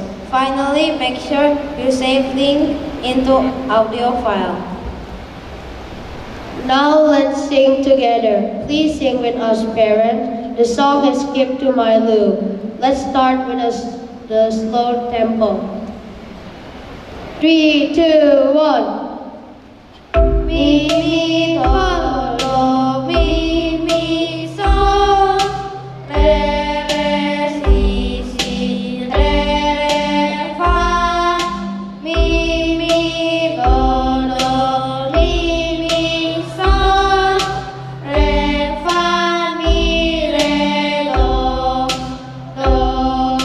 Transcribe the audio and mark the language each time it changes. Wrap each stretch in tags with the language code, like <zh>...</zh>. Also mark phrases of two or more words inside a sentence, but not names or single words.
<en>Finally, make sure you save link into audio file. Now let's sing together. Please sing with us, parents. The song is Skip to My Lou. Let's start with the slow tempo. 3, 2, 1. Mi, mi, do, do, mi, mi, sol. Re, re, si, si, re, re, fa. Mi, mi, do, do, mi, mi, sol. Re, fa, mi, re, do, do.</en>